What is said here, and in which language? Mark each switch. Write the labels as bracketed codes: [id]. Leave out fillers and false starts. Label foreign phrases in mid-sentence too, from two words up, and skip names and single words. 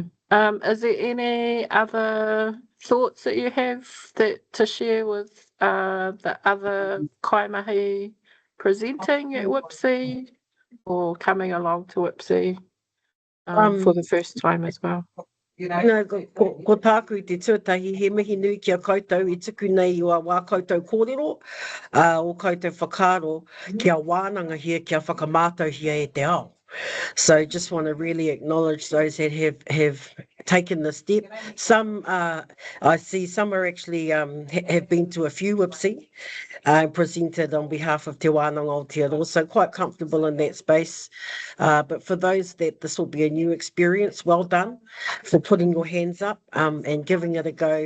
[en] Is there any other thoughts that you have that to share with the other kaimahi presenting at WIPCE or coming along to WIPCE for the first time as well? [mi] Ko tāku i te tuatahi, he mihi nui ki a koutou i tuku nei i wā koutou kōrero, o koutou whakaaro kia wānanga hia kia whakamātau hia e te ao. [en] So just want to really acknowledge those that have taken the step. Some, I see some are actually have been to a few WIPCE, presented on behalf of Te Wānanga Aotearoa, so quite comfortable in that space. But for those that this will be a new experience, well done for putting your hands up and giving it a go.